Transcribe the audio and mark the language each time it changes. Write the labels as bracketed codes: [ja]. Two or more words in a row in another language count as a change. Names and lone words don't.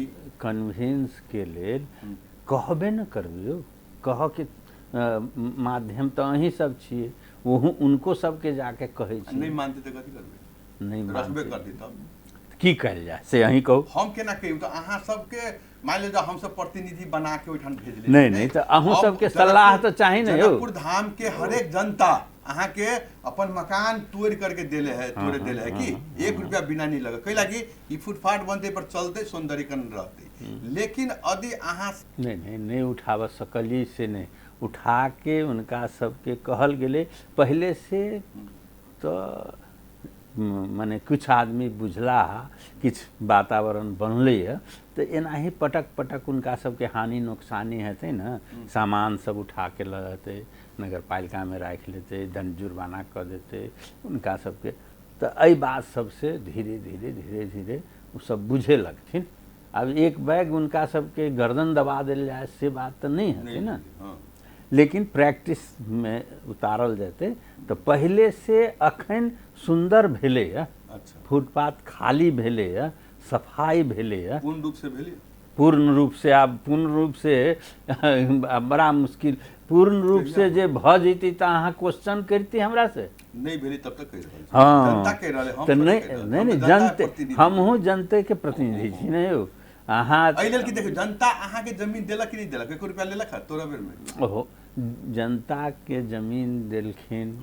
[mai] कन्विंस के लेल कहबे न करबियो, कह के माध्यम तो अहीं सब छिए, वो उनको सबके जाके कहे छी। नहीं मानते तो कथी करबे, नहीं रखबे करती तब की कल जाए से अहीं कहू। हम केना कहियो तो अहाँ सबके मान लो हम सब प्रतिनिधि बना के ओठान भेज ले। नहीं नहीं तो अहूँ सबके सलाह तो चाहिए ना। जनकपुर धाम के हर एक जनता अहाँ के अपन मकान तोड़ करके देले है, तोड़े देले है कि 1 रुपया बिना नहीं लगे कई लागी ई फुटपाथ बनते पर चलते सौंदर्यीकरण रहते। लेकिन यदि अहाँ नहीं उठाव सकली से नहीं उठा के उनका सबके कहल गेले पहले से तो माने कुछ आदमी बुझला किछ वातावरण बनले है तो एना ही पटक पटक उनका सबके हानि नुकसानी हेते न, सामान सब उठा के ल जाते नगर पालिका में राख लेते, दंड जुर्माना कर देते, उनका सबके तो एहि बात सबसे धीरे धीरे वो सब बुझे लगथिन। अब एक बैग उनका सबके गर्दन दबा दिल जाए से बात तो नहीं है ना, लेकिन प्रैक्टिस में उतारल जाते तो पहले से अखन सुंदर भेले है। अच्छा। फुटपाथ खाली भेले है, सफाई भेले है, पूर्ण रूप से भेले, पूर्ण रूप से। आप पूर्ण रूप से बड़ा मुश्किल, पूर्ण रूप से जे भ जती तो अहाँ क्वेश्चन करती हमरा से नहीं भेली तब तक कह रहल छी। हाँ, जनता कह रहल हम तो थोड़े नहीं कह रहल। नहीं हम नहीं तो जनता जनते प्रतिनिधि। हमहूँ जनते के प्रतिनिधि छी नहीं हो अहाँ। एहि लेल कि देखियो जनता अहाँ के जमीन देलक कि नहीं देलक, एको रुपया लेलक है तोरा बेर में? ओहो, जनता के जमीन देलखिन,